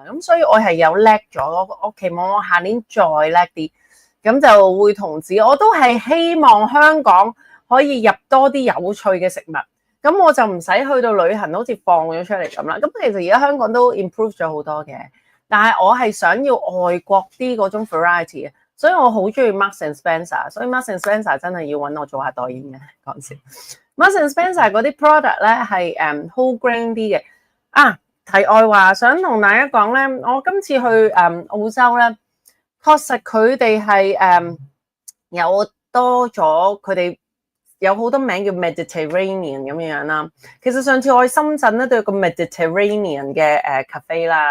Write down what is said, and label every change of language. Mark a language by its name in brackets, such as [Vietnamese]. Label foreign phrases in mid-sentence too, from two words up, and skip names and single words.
[Cantonese] 咁所以我係有叻咗，我期望我下年再叻啲，咁就會同自己，我都係希望香港可以入多啲有趣嘅食物，咁我就唔使去到旅行好似放咗出嚟咁啦。咁其實而家香港都 improve 咗好多嘅。但係我係想要外國啲嗰種 variety 嘅，所以我好中意 Marks and Spencer，所以 Marks and Spencer 真係要揾我做下代言嘅。講笑 ，Marks and Spencer 嗰啲 product 咧係 [English] whole grain [Cantonese] 啲嘅。啊，題外話想同大家講咧，我今次去澳洲咧，確實佢哋係有多咗佢哋。有好多名叫 Mediterranean 咁樣啦。其實上次我去深圳咧都有個 Mediterranean 嘅cafe 啦。